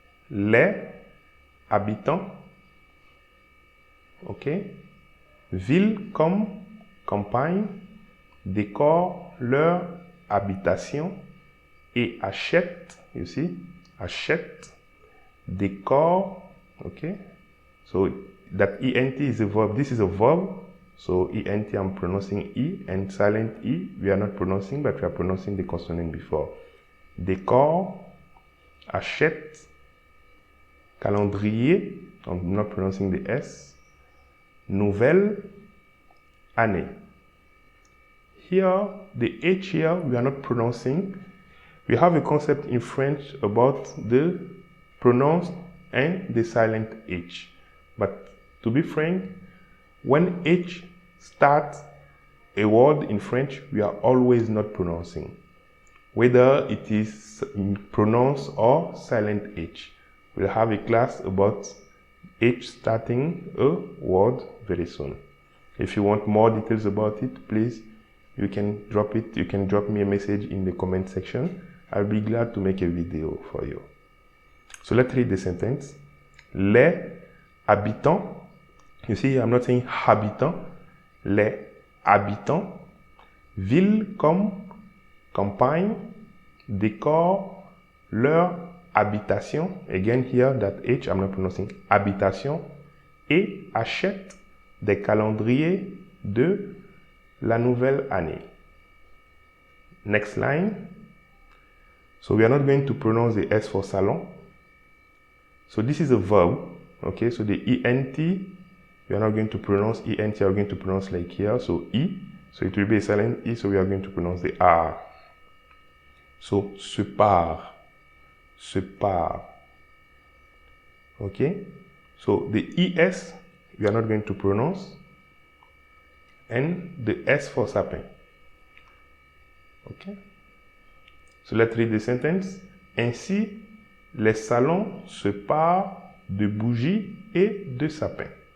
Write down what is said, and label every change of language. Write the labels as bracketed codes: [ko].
[fr] Les habitants, okay, ville comme campagne, décorent leur habitation et achètent, [en] you see, [fr] achètent, décorent, okay. [en] So that ENT is a verb, this is a verb, so ENT I'm pronouncing E, and silent E we are not pronouncing, but we are pronouncing the consonant before. Décor, achète, calendrier, I'm not pronouncing the S, nouvelle année. Here, the H here, we are not pronouncing. We have a concept in French about the pronounced and the silent H. But to be frank, when H starts a word in French, we are always not pronouncing, whether it is pronounced or silent H. We'll have a class about H starting a word very soon. If you want more details about it, please, you can drop me a message in the comment section. I'll be glad to make a video for you. So let's read the sentence. [fr] Les habitants, [en] you see, I'm not saying habitants, [fr] les habitants, ville comme campagne, décorent leur habitation, [en] again here that H I'm not pronouncing, [fr] habitation, et achètent des calendriers de la nouvelle année. [en] Next line. So we are not going to pronounce the S for salon. So this is a verb, okay, so the ENT, we are not going to pronounce ENT, we are going to pronounce like here, so E, so it will be a silent E, so we are going to pronounce the R. [fr] So, se part. Se part. Okay? [en] So the ES we are not going to pronounce, and the S for sapin. Okay? So let's read the sentence. [fr] Ainsi, les salons se parent de bougies et de sapins.